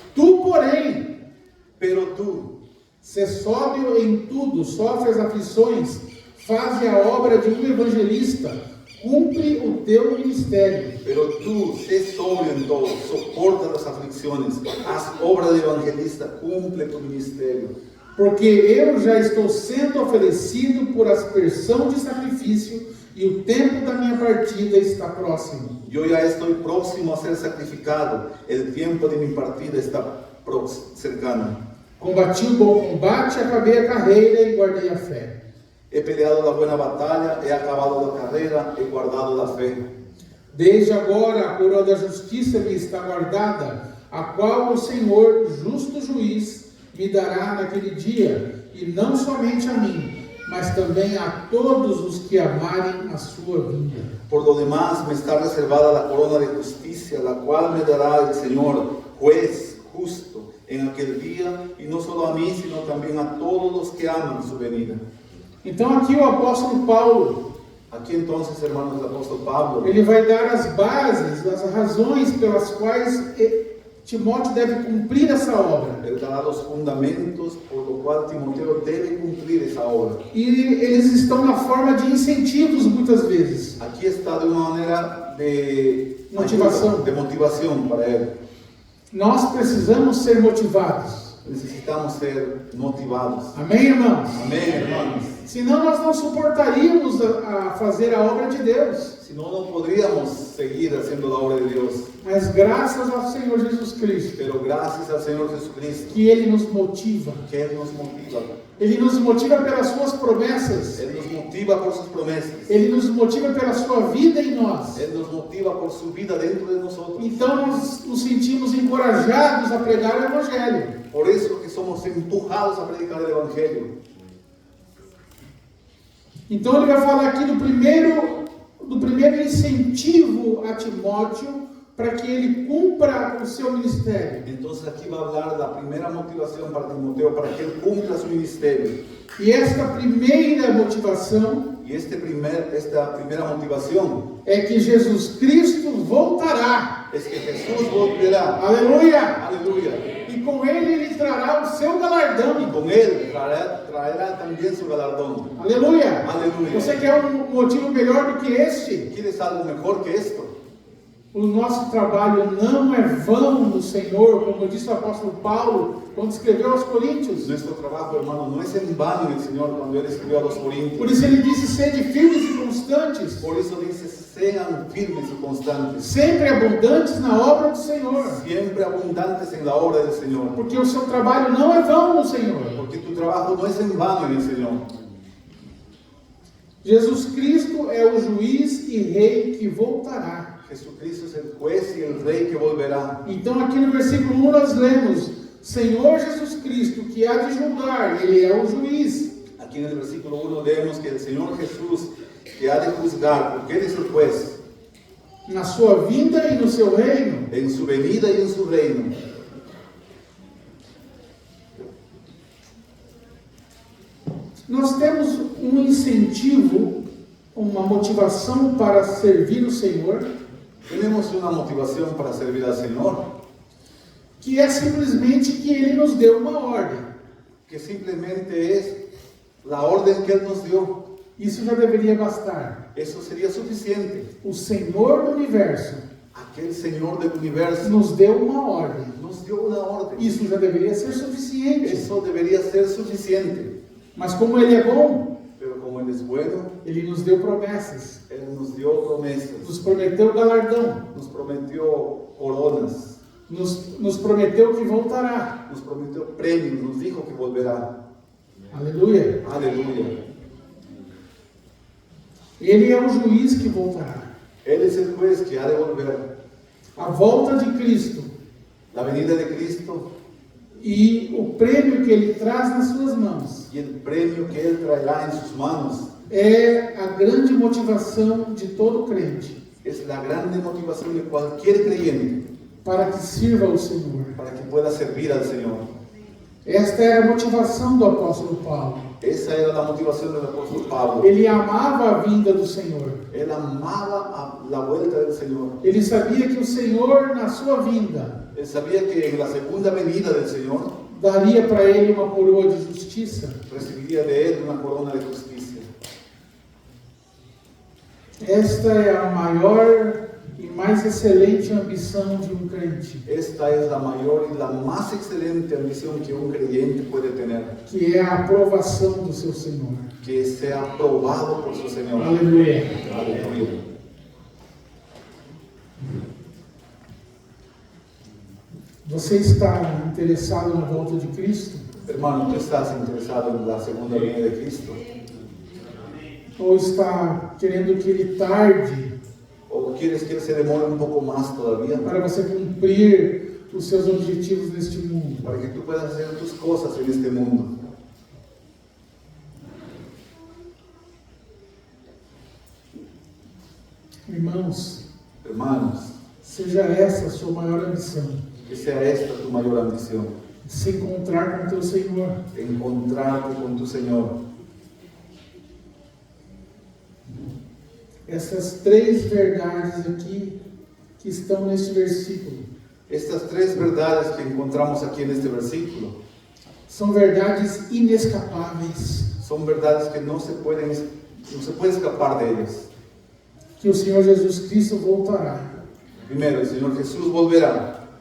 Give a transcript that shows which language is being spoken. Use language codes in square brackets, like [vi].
[pt] Tu, porém, [es] Pero tú, [pt] se sóbrio em tudo, sofres aflições, faze a obra de um evangelista, cumpre o teu ministério. [es] Pero tú, sé sobrio en todo, soporta las aflicciones, haz obra de evangelista, cumple tu ministerio. [pt] Porque eu já estou sendo oferecido por aspersão de sacrifício, e o tempo da minha partida está próximo. [es] Yo ya estoy próximo a ser sacrificado, el tiempo de mi partida está cercano. [pt] Combati o bom combate, acabei a carreira e guardei a fé. [es] He peleado la buena batalla, he acabado la carrera, he guardado la fe. [pt] Desde agora a coroa da justiça me está guardada, a qual o Senhor, justo juiz, me dará naquele dia, e não somente a mim, mas também a todos os que amarem a sua vinda. [es] Por lo demás me está reservada la corona de justicia, la cual me dará el Señor, juez justo, en aquel día, y no solo a mí, sino también a todos los que aman su venida. [pt] Então aqui o apóstolo Paulo, [es] Aquí entonces, hermanos, el apóstol Pablo, [pt] ele vai dar as bases, as razões pelas quais Timóteo deve cumprir essa obra. [es] él dará los fundamentos por lo cual Timoteo debe cumplir esa obra. [pt] E eles estão na forma de incentivos muitas vezes. [es] Aquí está de una manera de Motivación. de motivación para él. [pt] Nós precisamos ser motivados. [es] Necesitamos ser motivados. [pt] Amém, irmãos? [es] Amén, hermanos. [pt] Senão nós não suportaríamos a fazer a obra de Deus. [es] Si no, no podríamos seguir haciendo la obra de Dios. [pt] Mas graças ao Senhor Jesus Cristo, [es] Pero gracias al Señor Jesucristo, [pt] que Ele nos motiva. [es] que Él nos motiva. [pt] Ele nos motiva pelas suas promessas. [es] Él nos motiva por sus promesas. [pt] Ele nos motiva pela sua vida em nós. [es] Él nos motiva por su vida dentro de nosotros. [pt] Então nós nos sentimos encorajados a pregar o Evangelho. [es] Por eso que somos empujados a predicar el Evangelio. [pt] Então ele vai falar aqui do primeiro incentivo a Timóteo para que ele cumpra o seu ministério. [es] Entonces aquí va a hablar de la primera motivación para Timoteo, para que él cumpla su ministerio. [pt] E esta primeira motivação [es] Y esta primera motivación [pt] é que Jesus Cristo voltará. [es] es que Jesús volverá. [pt] Aleluia! [es] Aleluya. [pt] E com ele trará o seu [es] Y [pt] galardão. [es] con él traerá también su galardón. [pt] Aleluia! Aleluia. Você quer um motivo melhor do que este? [es] ¿Quieres algo mejor que esto? [pt] O nosso trabalho não é vão no Senhor, como disse o apóstolo Paulo quando escreveu aos Coríntios. [es] Nuestro trabajo, hermano, no es en vano en el Señor cuando Él escribió a los [pt] Por [es] Corintios. [pt] isso ele disse: sede firmes e constantes, [es] Por eso dice, sean firmes y constantes, [pt] sempre abundantes na obra do Senhor, [es] siempre abundantes en la obra del Señor. [pt] porque o seu trabalho não é vão no Senhor. [es] Porque tu trabajo no es en vano en el Señor. [pt] Jesus Cristo é o juiz e rei que voltará. [es] Jesucristo es el juez y el rey que volverá. [pt] Então aqui no versículo 1 nós lemos: Senhor Jesus Cristo, que há de julgar, Ele é o juiz. [es] Aquí en el versículo 1 leemos que el Señor Jesús, que ha de juzgar, porque Él es el juez, [pt] Na sua vinda e no seu reino. [es] en su venida y en su reino. [pt] Nós temos um incentivo, uma motivação para servir o Senhor, [es] Tenemos una motivación para servir al Señor, [pt] que é simplesmente que Ele nos deu uma ordem. [es] que simplemente es la orden que Él nos dio. [pt] Isso já deveria bastar. [es] Eso sería suficiente. [pt] O Senhor do universo [es] aquel Señor del universo, [pt] nos deu uma ordem. [es] nos dio una orden. [pt] Isso já deveria ser suficiente. [es] Eso debería ser suficiente. [pt] Mas como Ele é bom, [es] Pero como Él es bueno, [pt] Ele nos deu promessas. [es] Él nos dio promesas, [pt] Nos prometeu galardão. [es] nos prometió coronas, [pt] Nos prometeu que voltará. [es] nos prometió premios, nos dijo que volverá. [pt] Aleluia. [es] Aleluya. [pt] Ele é o juiz que voltará. [es] Él es el juez que ha de volver. [pt] A volta de Cristo [es] La venida de Cristo [pt] e o prêmio que Ele traz nas suas mãos [es] y el premio que Él traerá en sus manos [pt] é a grande motivação de todo crente [es] es la grande motivación de cualquier creyente [pt] para que sirva ao Senhor. [es] para que pueda servir al Señor. [pt] Esta era a motivação do apóstolo Paulo. [es] Esa era la motivación del apóstol Pablo. [pt] Ele amava a vinda do Senhor. [es] Él amaba la vuelta del Señor. [pt] Ele sabia que o Senhor, na sua vinda, [es] Él sabía que en la segunda venida del Señor [pt] daria para ele uma coroa de justiça. [es] recibiría de Él una corona de justicia. [pt] Esta é a maior e mais excelente ambição de um crente, [es] Esta es la mayor y la más excelente ambición que un creyente puede tener, [pt] que é a aprovação do seu Senhor. [es] que sea aprobado por su Señor. [pt] Aleluia. [es] Aleluya. [pt] Você está interessado na volta de Cristo? [es] Hermano, ¿tú estás interesado en la segunda venida de Cristo? [pt] Ou está querendo que Ele tarde [es] ¿O quieres que Él se demore un poco más todavía [pt] para você cumprir os seus objetivos neste mundo? [es] para que tú puedas hacer tus cosas en este mundo? [pt] Irmãos, [es] Hermanos, [pt] seja essa a sua maior ambição, [es] que sea esta tu mayor ambición, [pt] se encontrar com teu Senhor. [es] encontrarte con tu Señor. [pt] Essas três verdades aqui que estão neste versículo [es] Estas tres verdades que encontramos aquí en este versículo [pt] são verdades inescapáveis, [es] son verdades que no se puede escapar de ellas. [pt] que o Senhor Jesus Cristo voltará. [es] Primero, el Señor Jesús volverá,